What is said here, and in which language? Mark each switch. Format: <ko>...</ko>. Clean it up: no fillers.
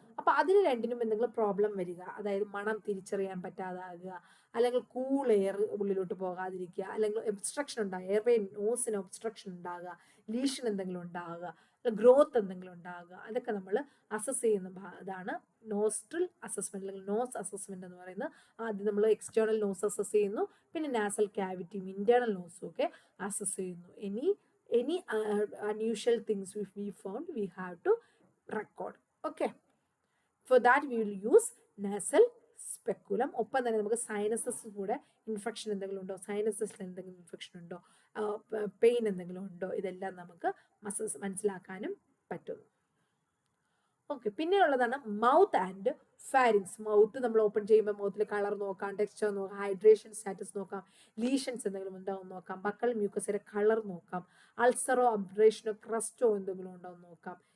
<ml>അപ്പൊ അതിന് രണ്ടിനും എന്തെങ്കിലും പ്രോബ്ലം വരിക, അതായത് മണം തിരിച്ചറിയാൻ പറ്റാതാകുക, അല്ലെങ്കിൽ കൂൾ എയർ ഉള്ളിലോട്ട് പോകാതിരിക്കുക, അല്ലെങ്കിൽ ഒബ്സ്ട്രക്ഷൻ ഉണ്ടാകുക, എയർവേ നോസിന് ഒബ്സ്ട്രക്ഷൻ ഉണ്ടാകുക, ലീഷൻ എന്തെങ്കിലും ഉണ്ടാകുക, ഗ്രോത്ത് എന്തെങ്കിലും ഉണ്ടാകുക, അതൊക്കെ നമ്മൾ അസസ് ചെയ്യുന്ന ഇതാണ് നോസ്ട്രിൽ അസസ്മെന്റ് അല്ലെങ്കിൽ നോസ് അസസ്മെന്റ് എന്ന് പറയുന്നത്. ആദ്യം നമ്മൾ എക്സ്റ്റേണൽ നോസ് അസസ് ചെയ്യുന്നു, പിന്നെ നാസൽ ക്യാവിറ്റിയും ഇന്റേണൽ നോസും ഒക്കെ അസസ് ചെയ്യുന്നു.</ml> <en>any unusual things if we found, we have to record. Okay, for that we will use nasal speculum.</en> <ml>ഒപ്പം തന്നെ നമുക്ക് സൈനസസ് കൂടെ ഇൻഫെക്ഷൻ എന്തെങ്കിലും ഉണ്ടോ, സൈനസസിൽ എന്തെങ്കിലും ഇൻഫെക്ഷൻ ഉണ്ടോ, പെയിൻ എന്തെങ്കിലും ഉണ്ടോ, ഇതെല്ലാം നമുക്ക് മനസ്സിലാക്കാനും പറ്റുന്നു. Okay, പിന്നെയുള്ളതാണ് mouth and pharynx. Mouth നമ്മൾ ഓപ്പൺ ചെയ്യുമ്പോൾ മൗത്തിൽ കളർ നോക്കാം, ടെക്സ്ചർ നോക്കാം, ഹൈഡ്രേഷൻ സ്റ്റാറ്റസ് നോക്കാം, ലീഷൻസ് എന്തെങ്കിലും ഉണ്ടാവും നോക്കാം, ബക്കൽ മ്യൂക്കസിന്റെ കളർ നോക്കാം, അൾസറോ അബ്രേഷനോ ക്രസ്റ്റോ എന്തെങ്കിലും ഉണ്ടാവും നോക്കാം.</ml>